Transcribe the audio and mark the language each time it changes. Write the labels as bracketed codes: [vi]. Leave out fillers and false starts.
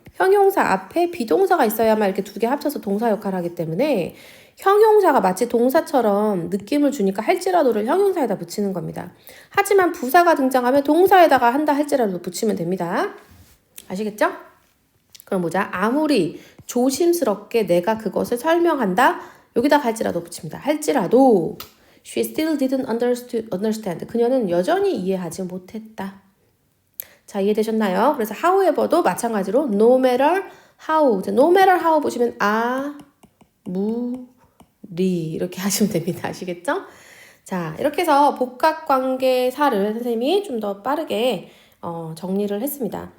[ko] 형용사 앞에 비동사가 있어야만 이렇게 두 개 합쳐서 동사 역할을 하기 때문에 형용사가 마치 동사처럼 느낌을 주니까 할지라도를 형용사에다 붙이는 겁니다. 하지만 부사가 등장하면 동사에다가 한다 할지라도 붙이면 됩니다. 아시겠죠? 그럼 보자. 아무리 조심스럽게 내가 그것을 설명한다. 여기다 할지라도 붙입니다. 할지라도 [en] she still didn't understand. [ko] 그녀는 여전히 이해하지 못했다. 자, 이해되셨나요? 그래서 however도 마찬가지로 no matter how 보시면 아무리 이렇게 하시면 됩니다. 아시겠죠? 자, 이렇게 해서 복합관계사를 선생님이 좀 더 빠르게 정리를 했습니다.